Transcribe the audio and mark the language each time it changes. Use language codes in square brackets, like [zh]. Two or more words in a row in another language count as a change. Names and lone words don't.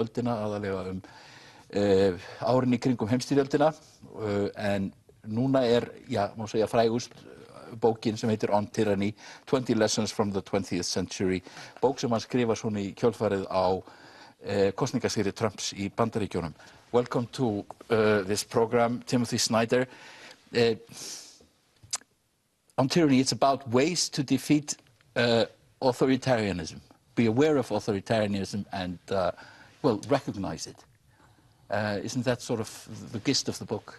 [is] öldina, aðalega árin í kringum heimsstyrjöldina, en núna má segja frægust bókin sem heitir On Tyranny, 20 Lessons from the 20th Century, bók sem hann skrifar svona í kjölfarið á kosningasigri Trumps í Bandaríkjunum. [en] Welcome to this program, Timothy Snyder. On Tyranny, it's about ways to defeat authoritarianism. Be aware of authoritarianism and, well, recognize it. Isn't that sort of the gist of the book?